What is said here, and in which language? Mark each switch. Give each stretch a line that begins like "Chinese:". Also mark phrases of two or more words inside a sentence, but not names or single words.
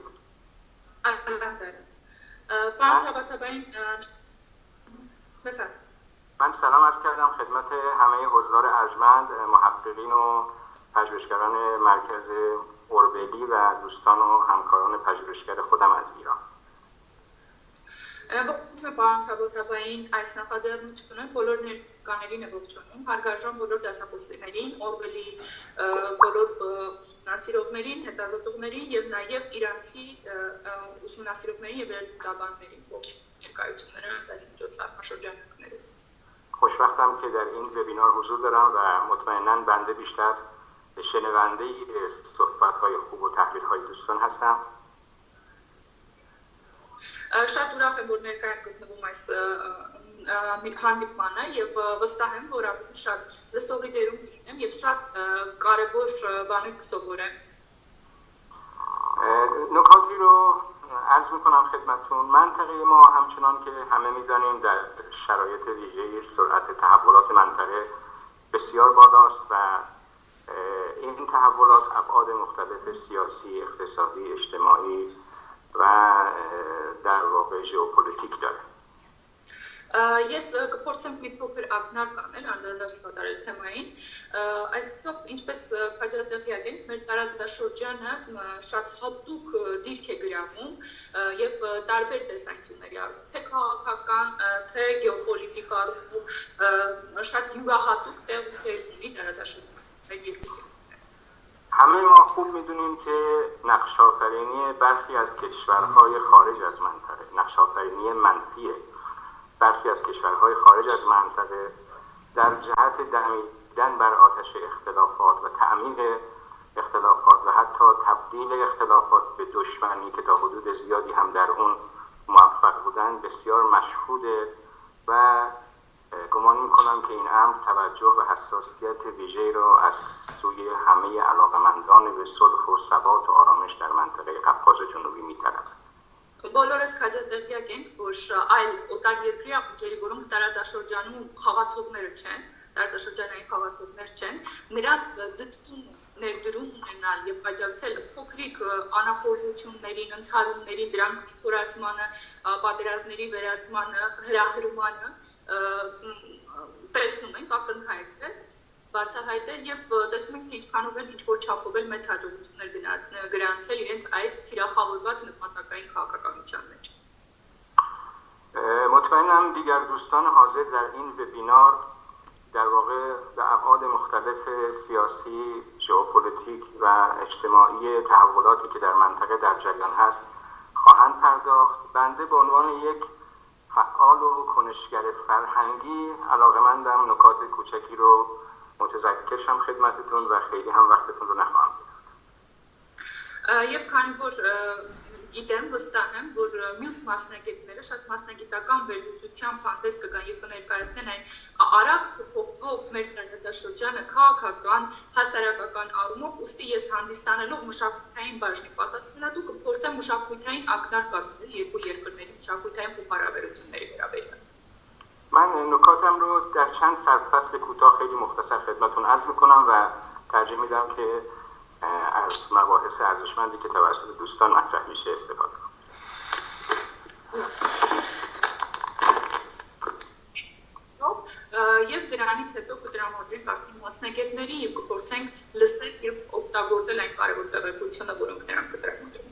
Persian: الان دارید. فهم طبعا بفرمایید. من سلام عرض کردم خدمت همه حضار ارجمند، محققین و پژوهشگران مرکز اوربلی و دوستان و همکاران پژوهشگر خودم از ایران.
Armenian: Ողջունում եմ Tabatabai այս նախաձեռնությունը բոլոր ներկաներին է ողջունում, հարգարժան բոլոր դասախոսներին, Orbeli բոլոր ուսումնասիրողներին, հետազոտողներին եւ նաեւ իրանցի ուսումնասիրողներին եւ վերլուծաբաններին ողջունում ներկայությունները այս միջոցառմաշրջանակներում.
Persian: خوشبختم که در این وبینار حضور دارم و مطمئناً بنده بیشتر شنونده صحبت‌های خوب و تحلیل‌های دوستان هستم.
Armenian: Շատ ուրախ եմ, որ ներկայ եմ գտնվում այս հանդիպմանը եւ վստահ եմ, որ ավելի շատ լսողի դերում լինեմ եւ շատ կարեւոր բաներ կսովորեմ.
Persian: نکاتی رو عرض میکنم خدمتتون. منطقه ما همچنان که همه میدانیم در شرایط ویژه سرعت تحولات منطقه بسیار بالاست و این تحولات ابعاد مختلف سیاسی، اقتصادی، اجتماعی و در واقع ژئوپلیتیک داره.
Armenian: Ես կփորձեմ մի փոքր ակնարկ անել անդրադարձ կատարել թեմային։ Այսպեսով, ինչպես քաջատեղյակ ենք, մեր տարածաշրջանը շատ հատուկ դիրք է գրավում եւ տարբեր տեսանկյունների առումով, թե քաղաքական, թե գեոպոլիտիկ առումով շատ յուրահատուկ տեղ ունի տարածաշրջանը։
Persian: همه ما خوب میدونیم که نقش‌آفرینی برخی از کشورهای خارج از منطقه، نقش‌آفرینی منفیه برخی از کشورهای خارج از منطقه در جهت دمیدن بر آتش اختلافات و تعمیق اختلافات و حتی تبدیل اختلافات به دشمنی که تا حدود زیادی هم در اون موفق بودن بسیار مشهوده و گمان میکنم که این امر توجه و حساسیت ویژه‌ای را از سوی همه علاقمندان به صلح و ثبات و آرامش در منطقه قفقاز جنوبی می‌طلبد.
Armenian: Բոլորս քաջատեղյակ ենք, որ այլ օտարերկրյա ուժերի, որոնք տարածաշրջանում խաղացողներ չեն, տարածաշրջանային խաղացողներ չեն, նրանց ձգտում ներդրում ունենալ եւ աջակցել փոքրիկ անախորժություններին, ընդհանումներին, դրանք ստորացմանը, պատերազմների վերացմանը, հրահրմանը տեսնում ենք ակնհայտ է, բացահայտ է եւ տեսնում ենք ինչքանով են ինչ-որ չափով էլ մեծ հաջողություններ գրանցել իրենց այս թիրախավորված նպատակային քաղաքականության մեջ.
Persian: مطمئنم دیگر دوستان حاضر در این وبینار در واقع به ابعاد مختلف سیاسی، ژئوپلیتیک و اجتماعی تحولاتی که در منطقه در جریان هست خواهند پرداخت. بنده به عنوان یک فعال و کنشگر فرهنگی علاقه‌مندم نکات کوچکی رو متذکر شم خدمتتون و خیلی هم وقتتون رو نخواهم گرفت.
Armenian: Եվ քանի որ գիտեմ, վստահ եմ, որ մյուս մասնագետները շատ մասնագիտական վերլուծությամբ հանդես կգան եւ կներկայացնեն այն արագ փոխվող մեր տարածաշրջանը քաղաքական, հասարակական առումով, ուստի ես հանդիսանելով մշակութային բաժնի պատասխանատու կփորձեմ մշակութային ակնարկ կատարել երկու երկրների մշակութային փոխհարաբերությունների վերաբերյալ.
Persian: من نکاتم رو در چند سرفصل کوتاه خیلی مختصر خدمتتون عرض میکنم و ترجیح میدم که از مباحث ارزشمندی که توسط دوستان مطرح میشه استفاده کنم.
Armenian: Եվ դրանից հետո կդրամադրենք արդեն մասնագետների եւ կփորձենք լսել եւ օգտագործել այն կարևոր տեղեկությունը, որոնք նրանք կտրամադրեն.